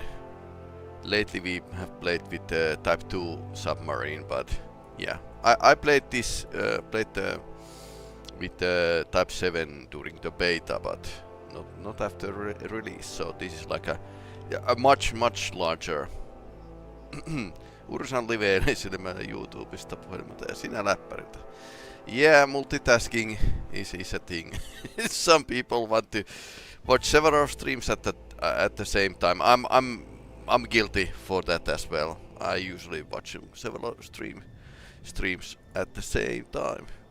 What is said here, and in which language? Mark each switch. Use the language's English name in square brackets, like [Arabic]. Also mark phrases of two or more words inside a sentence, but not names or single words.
[English] Lately we have played with the type 2 submarine, but yeah, I played this with the type 7 during the beta, but not after release. So this is like a much larger. [Finnish] Ursan liveilee meidän YouTubesta puhelimelta ja sinä läppäriltä. [English] Yeah, multitasking is a thing. Some people want to watch several streams at the same time. I'm guilty for that as well. I usually watch several streams at the same time.